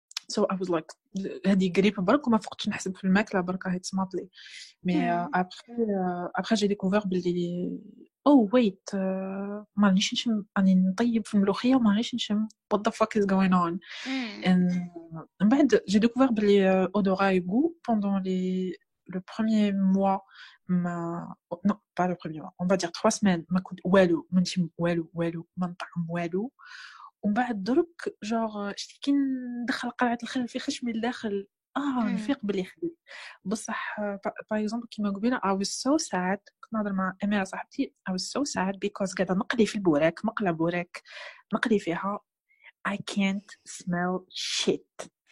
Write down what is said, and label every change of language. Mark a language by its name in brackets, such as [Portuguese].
[English] So I was like [Arabic] هذه قريبة برك وما فقتش نحسب في الماكلة برك راهي تصمت لي. [French] Mais après j'ai découvert [Arabic] باللي [English] oh wait [Arabic] ما رانيش نشم راني نطيب في الملوخية وما رانيش نشم [English] what the fuck is going on. [French] And [Arabic] من بعد [French] j'ai découvert باللي odorat et goût pendant le premier mois non pas le premier mois on va dire 3 semaines [Arabic] ما كنت والو ما نشم والو ما نطعم والو ومن بعد درك جور شتي كي ندخل قرعة الخل في خشمي لداخل نفيق بلي خديت بصح باغ اكزومبل كيما قبيله [English] I was so sad [Arabic] كنت نهضر مع اميره صاحبتي [English] I was so sad because [Arabic] قاعده نقلي في البوراك مقلة بوراك نقلي فيها [English] I can't smell shit.